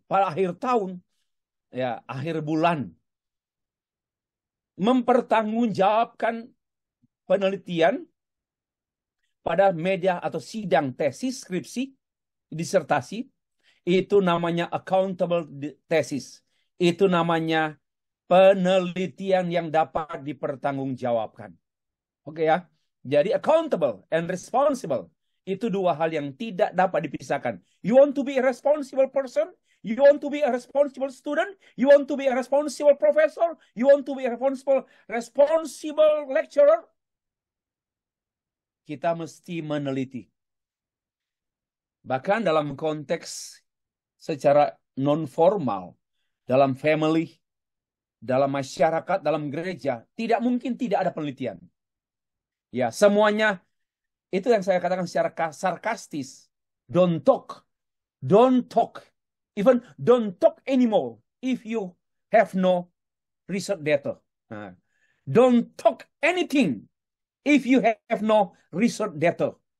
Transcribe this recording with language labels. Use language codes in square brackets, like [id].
[id] Pada akhir tahun, ya akhir bulan, mempertanggungjawabkan penelitian pada media atau sidang tesis, skripsi, disertasi, itu namanya [en] accountable thesis. [id] Itu namanya penelitian yang dapat dipertanggungjawabkan. Oke ya. Jadi [en] accountable and responsible [id] itu dua hal yang tidak dapat dipisahkan. [en] You want to be a responsible person? You want to be a responsible student? You want to be a responsible professor? You want to be a responsible lecturer? [id] Kita mesti meneliti. Bahkan dalam konteks secara non-formal, dalam family, dalam masyarakat, dalam gereja, tidak mungkin tidak ada penelitian. Ya, semuanya itu yang saya katakan secara sarkastis. [en] Don't talk. Don't talk. Even don't talk anymore if you have no research data. Nah, don't talk anything if you have no research data.